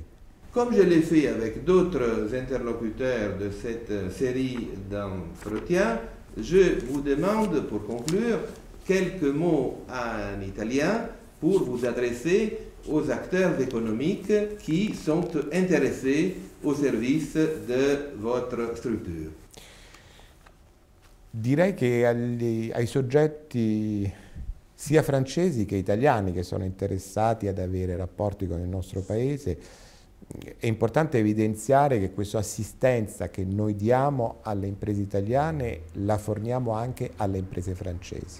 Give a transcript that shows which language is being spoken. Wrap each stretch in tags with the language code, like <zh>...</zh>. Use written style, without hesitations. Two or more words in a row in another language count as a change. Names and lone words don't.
<fr>Comme je l'ai fait avec d'autres interlocuteurs de cette série d'entretiens, je vous demande, pour conclure, quelques mots en italien pour vous adresser aux acteurs économiques qui sont intéressés au service de votre strutture.</fr> <it>Direi che ai soggetti sia francesi che italiani che sono interessati ad avere rapporti con il nostro paese è importante evidenziare che questa assistenza che noi diamo alle imprese italiane la forniamo anche alle imprese francesi.</it>